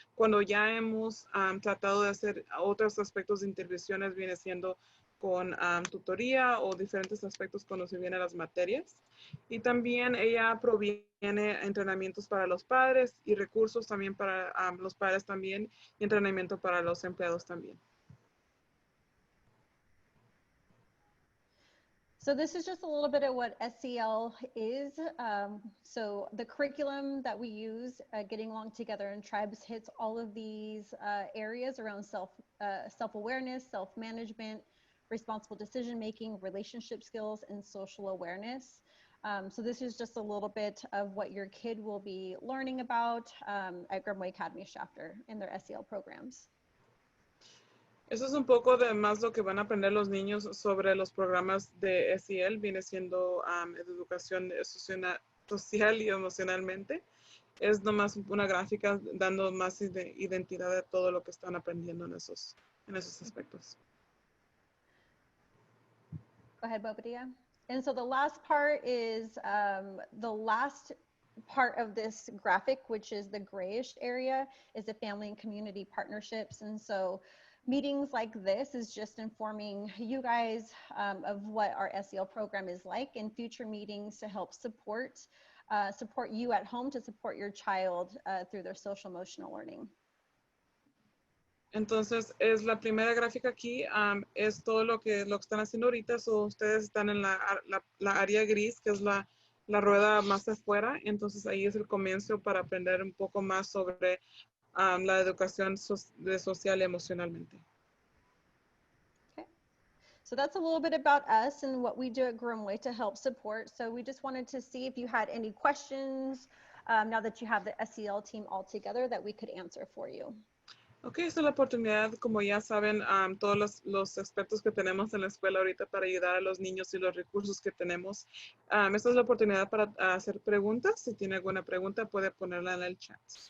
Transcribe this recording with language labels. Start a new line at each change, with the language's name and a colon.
Spanish: Cuando ya hemos tratado de hacer otros aspectos de intervenciones, viene siendo con tutoría o diferentes aspectos cuando se vienen las materias. Y también ella proviene entrenamientos para los padres y recursos también para los padres también, y entrenamiento para los empleados también.
English: So this is just a little bit of what SEL is. So the curriculum that we use, Getting Along Together in Tribes, hits all of these areas around self-awareness, self-management, responsible decision-making, relationship skills, and social awareness. So this is just a little bit of what your kid will be learning about at Grimway Academy Shafter in their SEL programs.
Spanish: Eso es un poco de más lo que van a aprender los niños sobre los programas de SEL. Viene siendo educación social y emocionalmente. Es nomás una gráfica dando más identidad de todo lo que están aprendiendo en esos aspectos.
English: Go ahead, Bobadilla. And so the last part is the last part of this graphic, which is the grayish area, is the family and community partnerships. And so Meetings like this is just informing you guys of what our SEL program is like, and future meetings to help support you at home, to support your child through their social emotional learning.
Spanish: Entonces, es la primera gráfica aquí, es todo lo que están haciendo ahorita.
English: So,
Spanish: ustedes están en la área gris, que es la rueda más afuera. Entonces, ahí es el comienzo para aprender un poco más sobre la educación social y emocionalmente.
English: Okay. So that's a little bit about us and what we do at Grimway to help support. So we just wanted to see if you had any questions now that you have the SEL team all together that we could answer for you.
Spanish: Ok, esta es la oportunidad, como ya saben, todos los expertos que tenemos en la escuela ahorita para ayudar a los niños y los recursos que tenemos. Esta es la oportunidad para hacer preguntas. Si tiene alguna pregunta, puede ponerla en el chat.